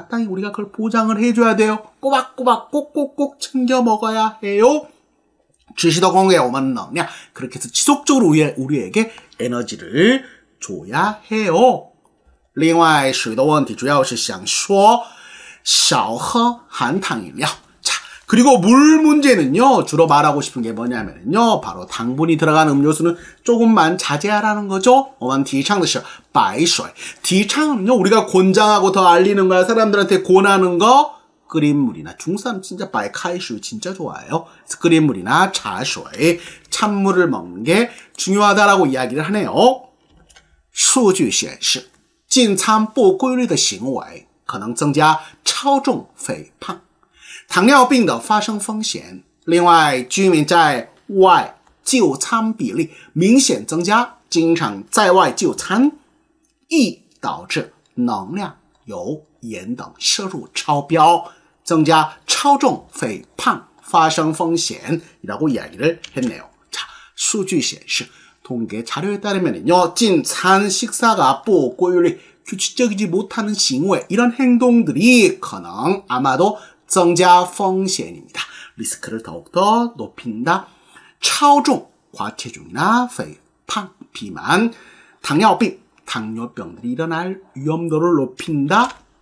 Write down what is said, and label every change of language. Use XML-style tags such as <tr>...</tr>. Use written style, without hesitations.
<ko>마땅히 우리가 그걸 보장을 해줘야 돼요. 꼬박꼬박 꼭꼭꼭 챙겨 먹어야 해요.</ko> <zh>持续的供给我们能量.</zh> <ko>그렇게 해서 지속적으로 우리에게 에너지를 줘야 해요.</ko> <zh>另外水的问题主要是想说少喝含糖饮料.</zh> <ko>자, 그리고 물 문제는요, 주로 말하고 싶은 게 뭐냐면요, 바로 당분이 들어간 음료수는 조금만 자제하라는 거죠.</ko> <zh>我们提倡的是白水.</zh> <ko>提倡은요, 우리가 권장하고 더 알리는 거야. 사람들한테 권하는 거. 끓인 물이나 중국 사람 진짜白开水 진짜 좋아해요. 그래서 끓인 물이나茶水, 찬물을 먹는 게 중요하다라고 이야기를 하네요.</ko> <zh>数据显示进餐不规律的行为可能增加超重肥胖糖尿病的发生风险另外居民在外就餐比例明显增加经常在外就餐易导致能量油盐等摄入超标增加超重肥胖发生风险</zh> <ko>이라고 이야기를 했네요. 자,</ko> <zh>数据显示</zh> <ko>통계 자료에 따르면요, 진찬 식사가 不规律 규칙적이지 못하는行为 이런 행동들이 可能 아마도</ko> <zh>增加风险</zh> <ko>입니다. 리스크를 더욱더 높인다. 超重 과체중이나 肥胖 비만, 糖尿病 당뇨병들이 일어날 위험도를 높인다.</ko>